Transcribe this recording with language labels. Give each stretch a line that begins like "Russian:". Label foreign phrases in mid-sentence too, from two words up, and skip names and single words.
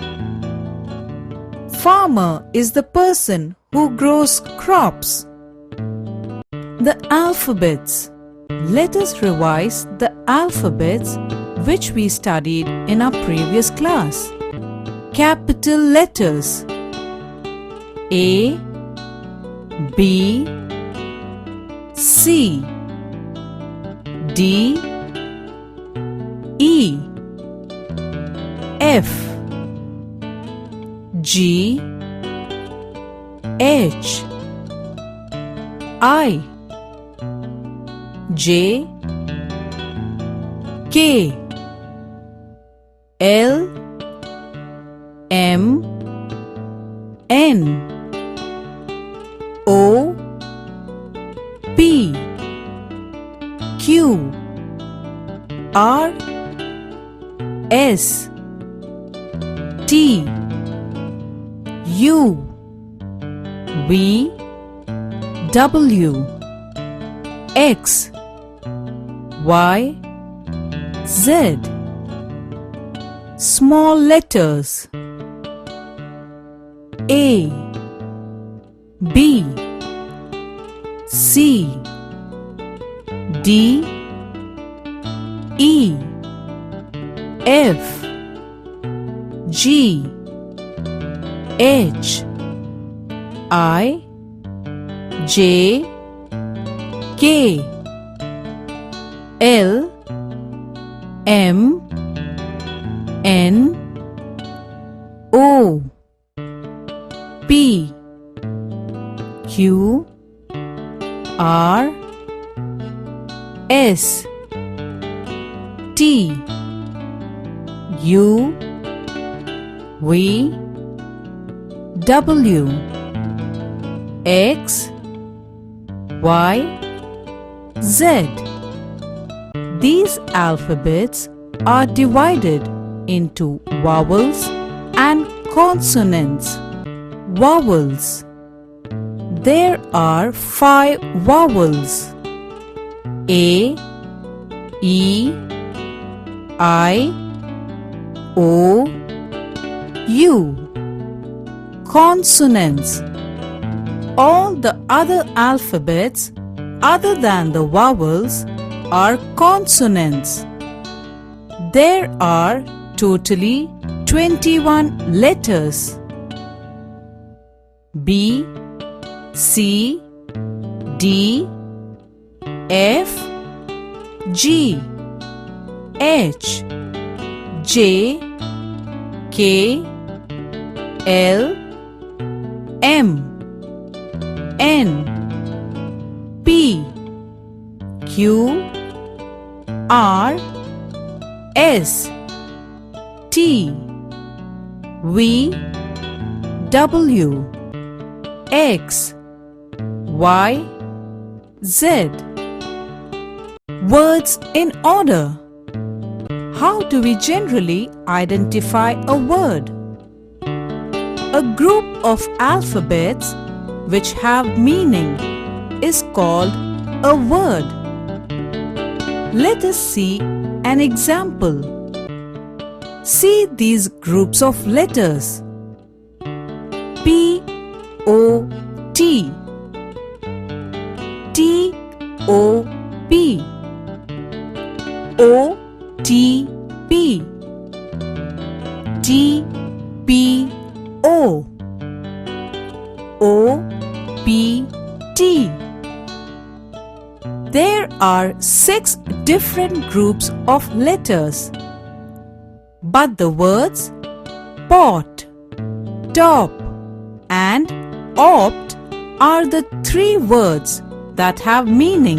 English: Farmer is the person who grows crops. The alphabets. Let us revise the alphabets which we studied in our previous class. Capital letters: A, B, C, D, E, F, G, H, I, J, K, L, M, N, O, P, Q, R, S, T, U, V, W, X, Y, Z. Small letters: A, B, C, D, E, F, G, H, I, J, K, L, M, N, O, P, Q, R, S, T, U, V, W, X, Y, Z. These alphabets are divided into vowels and consonants. Vowels. There are 5 vowels: A, E, I, O, U. Consonants. All the other alphabets other than the vowels are consonants. There are totally 21 letters: B, C, D, F, G, H, J, K, L, M, N, P, Q, R, S, T, V, W, X, Y, Z. Words in order. How do we generally identify a word? A group of alphabets which have meaning is called a word. Let us see an example. See these groups of letters. P, O, T, T, O, P, O, T, P, T, P, O, O, P, T. There are 6 different groups of letters, but the words pot, top and opt are the 3 words that have meaning.